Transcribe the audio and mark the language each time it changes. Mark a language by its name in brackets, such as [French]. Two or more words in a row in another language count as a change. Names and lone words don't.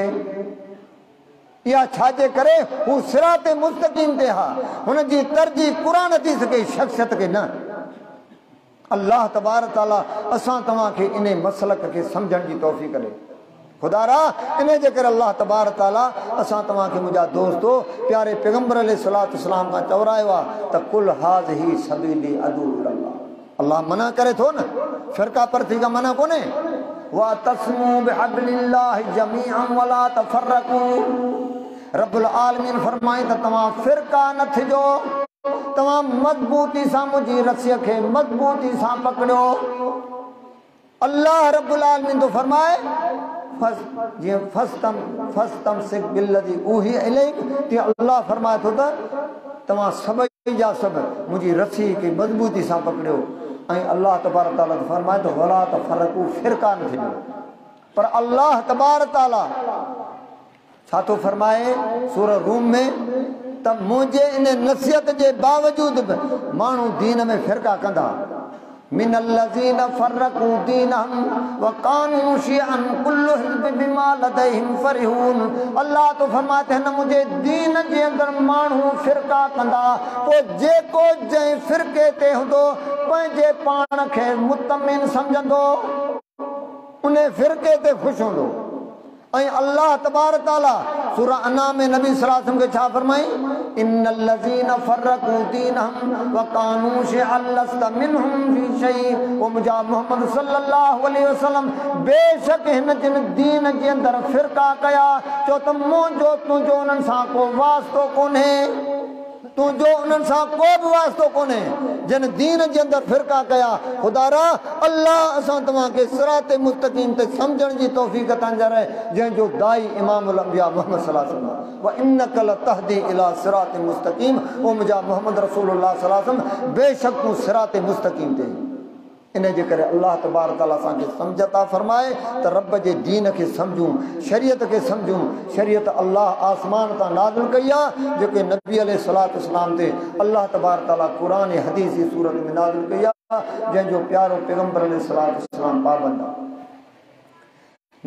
[Sindhi] या छाजे करे हू सिराते मुस्तक़ीम ते हा, हुन जी तरजीह क़ुरान थी सके, शख़्सियत खे न। अल्लाह तबारक तआला असां तव्हांखे इन मसलक खे सम्झण जी तौफ़ीक़ ॾे। खुदारा इन जे करे अल्लाह तबारक तआला असां तव्हांखे मुंहिंजा दोस्तो प्यारे पैगंबर [Arabic] عليه الصلاة والسلام [Sindhi] खां चवरायो आहे त [Arabic] قل هذه سبيلي أدعو إلى الله. [Sindhi] अल्लाह मना करे थो न, फ़िरका परस्ती खां मना कोन्हे। [Arabic] واعتصموا بحبل الله جميعا ولا تفرقوا. [Sindhi] रब्बुल आलमीन फरमाए त तव्हां फ़िरका न थिजो, तव्हां मज़बूती सां मुंहिंजी रस्सीअ खे मज़बूती सां पकड़ियो। अल्लाह रब्बुल आलमीन तो फरमाए [Arabic] فاستمسك بالذي أوحي إليك, [Sindhi] तीअं अल्लाह फरमाए थो त तव्हां सभई जा सभु मुंहिंजी रस्सी खे मज़बूती सां पकड़ियो। ऐं अल्लाह तबारक तआला फरमाए थो [Arabic] ولا تفرقوا, [Sindhi] फ़िरका न थिजो। पर अल्लाह तबारक तआला छा थो फरमाए सूरह रूम में त मुंहिंजे इन नसीहत जे बावजूद बि माण्हू दीन में फ़िरका कंदा। [Arabic] من الذين فرقوا دينهم وكانوا شيعا كل حزب بما لديهم فرحون. [Sindhi] अल्लाह [Urdu] تو فرماتے ہیں [Sindhi] मुंहिंजे दीन जे अंदरि माण्हू फ़िरका कंदा, पोइ जेको जंहिं फ़िरके ते हूंदो पंहिंजे पाण खे मुतमिन सम्झंदो, उन फ़िरके ते ख़ुशि हूंदो। ऐं अल्लाह तबारक तआला सूरह अनाम में नबी [Arabic] صلى الله عليه وسلم [Sindhi] खे छा फरमाई? [Arabic] إن الذين فرقوا دينهم وكانوا شيعا لست منهم في شيء. [Sindhi] ओ मुंहिंजा मोहम्मद [Arabic] صلى الله عليه وسلم, [Sindhi] बेशक हिन जिन दीन जे अंदरि फ़िरका कया, चो त मुंहिंजो तुंहिंजो उन्हनि सां को वास्तो कोन्हे, तुंहिंजो उन्हनि सां को बि वास्तो कोन्हे। जिन दीन जे अंदरि फ़िरका कया, खुदारा अल्लाह असां तव्हांखे सिराते मुस्तक़ीम ते सम्झण जी तौफ़ीक़ अता करे, जंहिंजो दाई इमामुल अंबिया मोहम्मद [Arabic] صلى الله عليه وسلم وإنك لتهدي إلى صراط مستقيم. [Sindhi] ओ मुंहिंजा मोहम्मद [Arabic] رسول الله صلى الله عليه وسلم, [Sindhi] बेशक तूं सिराते मुस्तक़ीम ते। इन जे करे अल्लाह तबारक तआला असांखे सम्झ अता फरमाए त रब जे दीन खे सम्झूं, शरीयत खे सम्झूं। शरीयत अल्लाह आसमान तां नाज़िल कई आहे, जेके नबी [Arabic] عليه الصلاة والسلام [Sindhi] ते अल्लाह तबारक तआला क़ुरान हदीस जी सूरत में नाज़िल कई आहे, जंहिंजो प्यारो पैगंबर [Arabic] عليه الصلاة والسلام [Sindhi] पाबंद आहे।